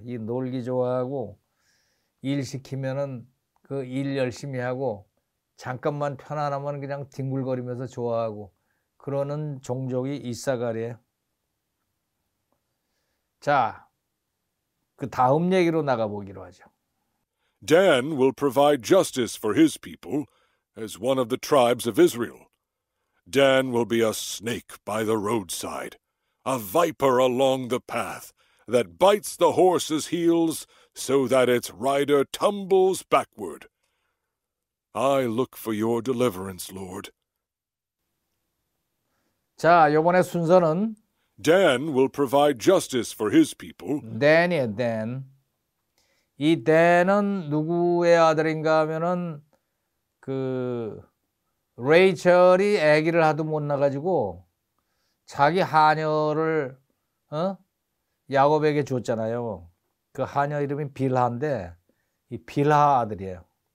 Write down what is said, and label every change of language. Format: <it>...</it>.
<ko>이 놀기 좋아하고 일 시키면은 그 일 열심히 하고 잠깐만 편안하면 그냥 뒹굴거리면서 좋아하고 그러는 종족이 이사갈이에요. 자, 그 다음 얘기로 나가보기로 하죠.</ko> <en>Dan will provide justice for his people as one of the tribes of Israel. Dan will be a snake by the roadside, a viper along the path that bites the horse's heels so that its rider tumbles backward. I look for your deliverance, Lord.</en> <ko>자, 요번에 순서는</ko> <en>Dan will provide justice for his people.</en> <ko>dan이에요, Dan. 이 dan은 누구의 아들인가 하면은 그 레이첼이 아기를 하도 못 낳아가지고 자기 하녀를 야곱에게 줬잖아요. 그 하녀 이름이 빌하인데 이 빌하 아들이에요.</ko>